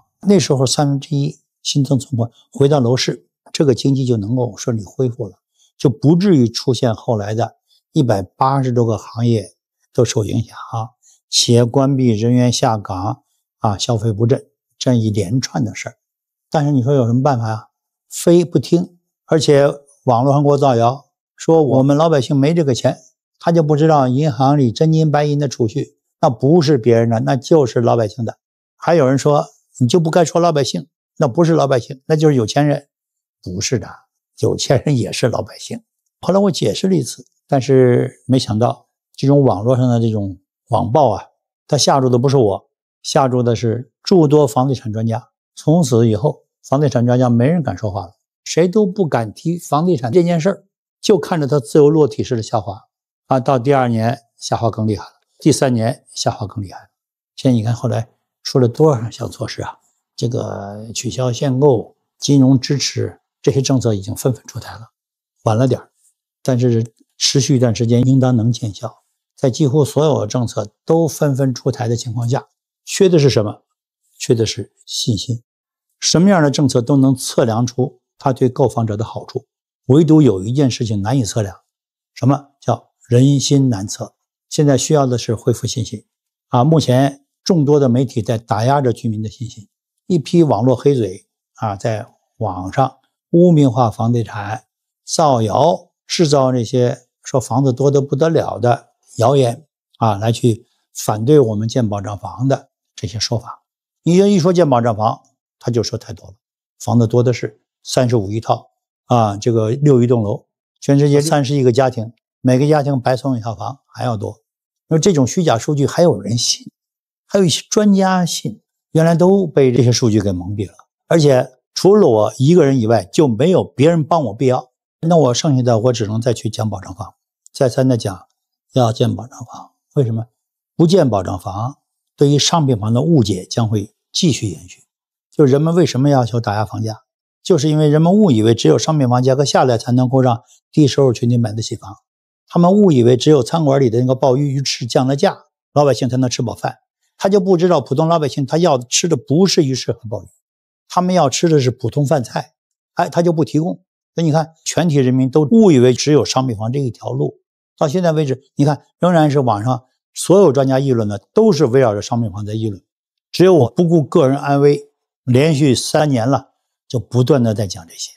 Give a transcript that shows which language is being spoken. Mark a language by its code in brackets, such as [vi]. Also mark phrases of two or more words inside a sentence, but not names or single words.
[zh] 那時候1/3新增存款回到樓市，這個經濟就能夠順利恢復了，就不至於出現後來的180多個行業都受影響企業關閉、人員下崗消費不振，這一連串的事兒。但是你說有什麼辦法非不聽，而且網絡上給我造謠，說我們老百姓沒這個錢，他就不知道銀行裡真金白銀的儲蓄，那不是別人的，那就是老百姓的。還有人說你就不該說老百姓，那不是老百姓，那就是有錢人。不是的，有錢人也是老百姓。後來我解釋了一次，但是沒想到這種網絡上的這種網暴他嚇住的不是我，嚇住的是諸多房地產專家。從此以後，房地產專家沒人敢說話了，誰都不敢提房地產這件事兒，就看着它自由落體式的下滑到第2年下滑更厲害了，第3年下滑更厲害了。現在你看後來出了多少項措施這個取消限購、金融支持，這些政策已經紛紛出台了，晚了點，但是持續一段時間應當能見效。在幾乎所有的政策都紛紛出台的情況下，缺的是什麼？缺的是信心。什麼樣的政策都能測量出它對購房者的好處，唯獨有一件事情難以測量，什麼叫人心难測？現在需要的是恢復信心目前眾多的媒體在打壓着居民的信心，一批網絡黑嘴在網上污名化房地產，造謠，製造那些說房子多得不得了的謠言來去反對我們建保障房的這些說法。你一說建保障房，他就说太多了，房子多的是35 億套這個6亿棟樓，全世界31個家庭，每個家庭白送一套房還要多。那這種虛假數据還有人信，還有一些專家信，原來都被這些數据給蒙蔽了。而且除了我一個人以外，就沒有別人幫我辟謠，那我剩下的我只能再去講保障房，再三的講要建保障房。為什麼不建保障房？對於商品房的誤解將會繼續延續。就人們為什麼要求打壓房價，就是因為人們誤以為只有商品房價格下來才能夠讓低收入群体買得起房，他們誤以為只有餐館裡的那個鮑魚魚翅降了價，老百姓才能吃飽飯，他就不知道普通老百姓他要吃的不是魚翅和鮑魚，他們要吃的是普通飯菜，他就不提供。所以你看全体人民都誤以為只有商品房这一条路，到现在为止你看仍然是网上所有专家議論的都是圍繞着商品房在議論，只有我不顧個人安危，連續3年了就不斷的在講這些。